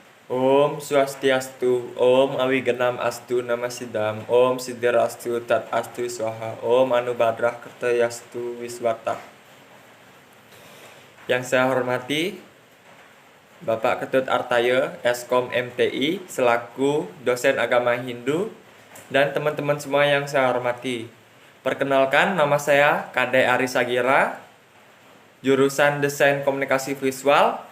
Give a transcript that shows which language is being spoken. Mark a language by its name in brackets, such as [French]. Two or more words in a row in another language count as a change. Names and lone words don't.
[Sanskrit] Om Swastiastu, Om Awigenam Astu Nama Sidam, Om Sidirastu Tat Astu Swaha, Om Anubadrah Kertayastu Wiswata. [Indonesian] Yang saya hormati Bapak Ketut Artaya, Eskom MTI, selaku dosen agama Hindu, dan teman-teman semua yang saya hormati. Perkenalkan, nama saya Kade Arisagira, jurusan Desain Komunikasi Visual.